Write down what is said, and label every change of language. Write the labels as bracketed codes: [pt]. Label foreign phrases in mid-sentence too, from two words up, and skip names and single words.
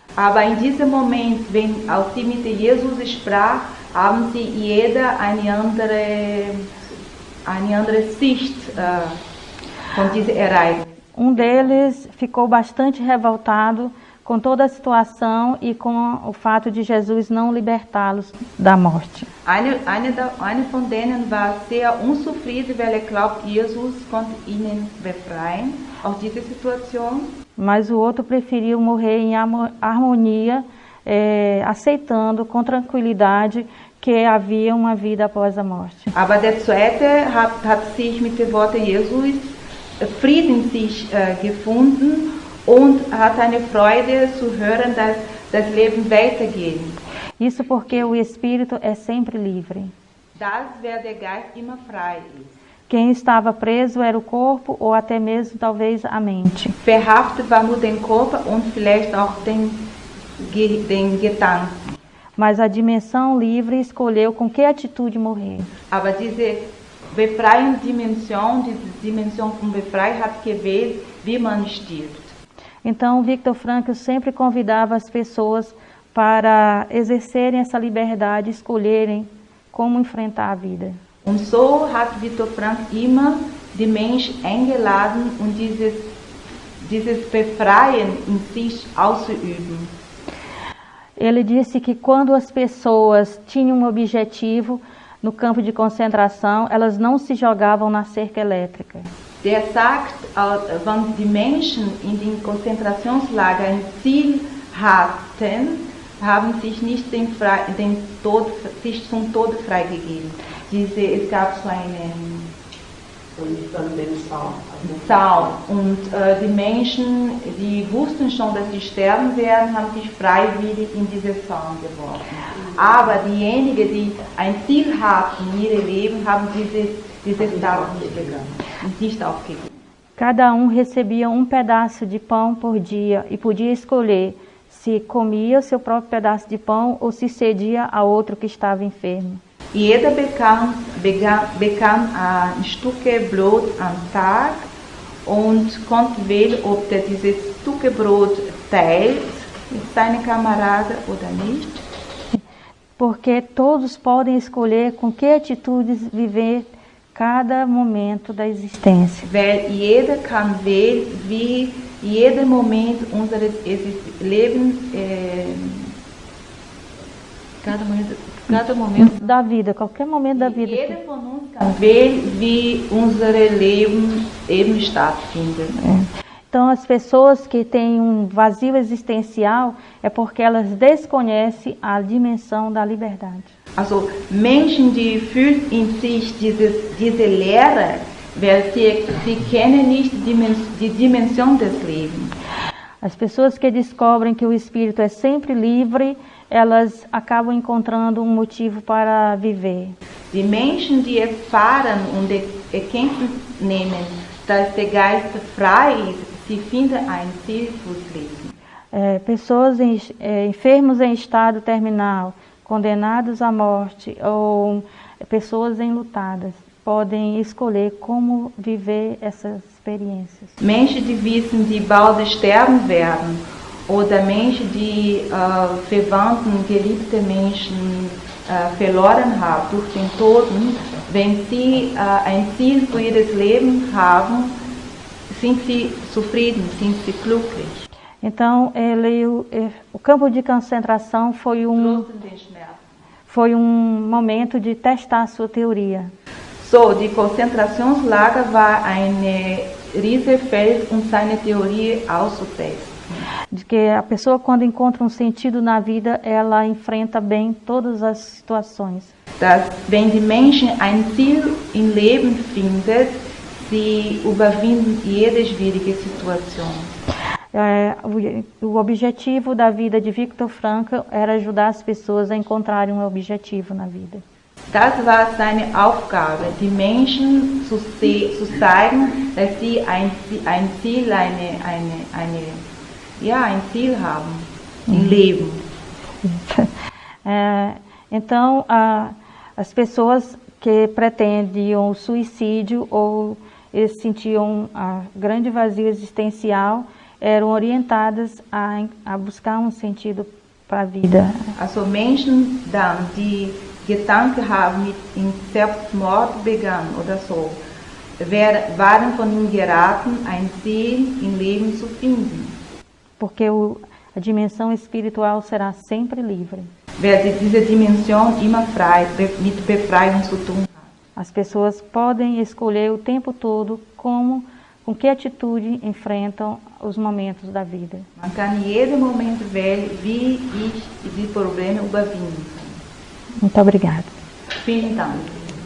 [de] Aber in diesem Moment, als sie mit Jesus sprach, haben sie jeder eine andere Sicht von diesem Ereignis. [pt] Um deles ficou bastante revoltado com toda a situação e com o fato de Jesus não libertá-los da morte. [de] Eine von denen war sehr unzufrieden, weil er glaubt, Jesus konnte ihnen befreien aus dieser Situation. [pt] Mas o outro preferiu morrer em harmonia, aceitando com tranquilidade que havia uma vida após a morte. [de] Aber der Zweite hat sich mit den Worten Jesus Frieden sich gefunden und hat eine Freude zu hören, dass das Leben weitergeht. [pt] Isso porque o espírito é sempre livre. [de] Das, wer der Geist immer frei ist. [pt] Quem estava preso era o corpo ou até mesmo talvez a mente. [de] Verhaftet war nur den Körper und vielleicht auch den Gedanken. [pt] Mas a dimensão livre escolheu com que atitude morrer. [de] Aber diese befreiende Dimension, diese Dimension von Befreiung hat gewählt, wie man stirbt. [pt] Então, Viktor Frankl sempre convidava as pessoas para exercerem essa liberdade, escolherem como enfrentar a vida. [de] Und so hat Viktor Frankl immer die Menschen eingeladen, um dieses Befreien in sich auszuüben. [pt] Ele disse que quando as pessoas tinham um objetivo no campo de concentração, elas não se jogavam na cerca elétrica. [de] Der sagt, wenn die Menschen in den Konzentrationslagern ein Ziel hatten, haben sich nicht sich zum Tod freigegeben. Es gab so einen Zaun und die Menschen, die wussten schon, dass sie sterben werden, haben sich freiwillig in diese Zaun geworfen. Aber diejenigen, die ein Ziel hatten in ihrem Leben, haben dieses Zaun nicht aufgegeben. [pt] Cada recebia um pedaço de pão por dia e podia escolher se comia o seu próprio pedaço de pão ou se cedia a outro que estava enfermo. [de] Jeder bekam ein Stück Brot am Tag und konnte wählen, ob er dieses Stück Brot teilt mit seinen Kameraden oder nicht. [pt] Porque todos podem escolher com que atitudes viver cada momento da existência. [de] Weil jeder kann wählen, wie jeder Moment unseres Lebens, [pt] cada momento da vida, qualquer momento da vida. [de] Jeder von uns kann wählen, wie unser Leben eben stattfindet. [pt] Então, as pessoas que têm um vazio existencial é porque elas desconhecem a dimensão da liberdade. [de] Also Menschen, die fühlen in sich diese Leere, weil sie kennen nicht die Dimension des Lebens. [pt] As pessoas que descobrem que o espírito é sempre livre, elas acabam encontrando um motivo para viver. [de] Die Menschen, die erfahren und Erkenntnis nehmen, dass der Geist frei ist, sie finden ein Ziel fürs Leben. [pt] Pessoas enfermos em estado terminal, condenados à morte ou pessoas enlutadas podem escolher como viver essas experiências. [de] Menschen, die wissen, die bald sterben werden, oder Menschen, die Verwandten, geliebte Menschen verloren haben durch den Tod, wenn sie ein Ziel für ihr Leben haben, sind sie zufrieden, sind sie glücklich. [pt] Então, o campo de concentração foi Foi um momento de testar a sua teoria. [de] So, die Konzentrationslager war ein Riesenfeld, um seine Theorie auszutesten. [pt] De que a pessoa, quando encontra um sentido na vida, ela enfrenta bem todas as situações. [de] Dass, wenn die Menschen ein Ziel im Leben finden, sie überwinden jede schwierige Situation. [pt] O objetivo da vida de Viktor Frankl era ajudar as pessoas a encontrarem um objetivo na vida. [de] Das war seine Aufgabe, die Menschen zu zeigen, dass sie ein Ziel, ein Ziel haben im Leben. [pt] Então, as pessoas que pretendiam o suicídio ou eles sentiam a grande vazio existencial eram orientadas a buscar um sentido para a vida. [de] Also Menschen dann, die Gedanken haben, mit in Selbstmord begangen oder so, waren von ihm geraten, ein Ziel im Leben zu finden. [pt] Porque a dimensão espiritual será sempre livre. [de] Wer diese Dimension immer frei, mit Befreiung zu tun hat. [pt] As pessoas podem escolher o tempo todo com que atitude enfrentam os momentos da vida. [de] Man kann jeden Moment wählen, wie ich die Probleme überwinden kann. [pt] Muito obrigada. [de] Vielen Dank.